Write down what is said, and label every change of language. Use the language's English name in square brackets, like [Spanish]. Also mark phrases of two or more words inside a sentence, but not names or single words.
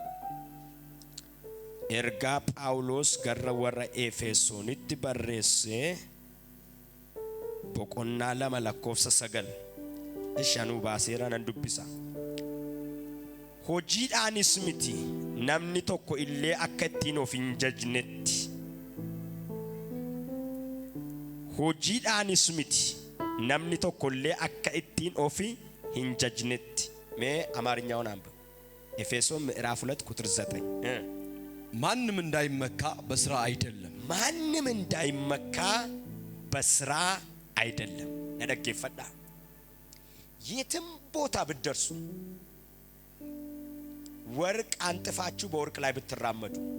[Oromo] erga Paulos garra warra Efesonitti barreesse boqonna lama lakkofsa sagal ishanu baaseera nan dubbisa hojiidhaanis miti namni tokko illee akka ittiin of hin jajnetti hojiidhaanis miti namni tokko illee akka ittiin of hin jajnetti mee [Amharic] amaarኛውን አንብብ ኤፌሶን ምዕራፍ 2 ቁጥር 9 ማንም እንዳይመካ በስራ አይደለም ማንም እንዳይመካ በስራ አይደለም ነደገፈዳ የትም ቦታ ብትደርሱ ወርቅ አንጥፋችሁ በወርቅ ላይ ብትራመዱ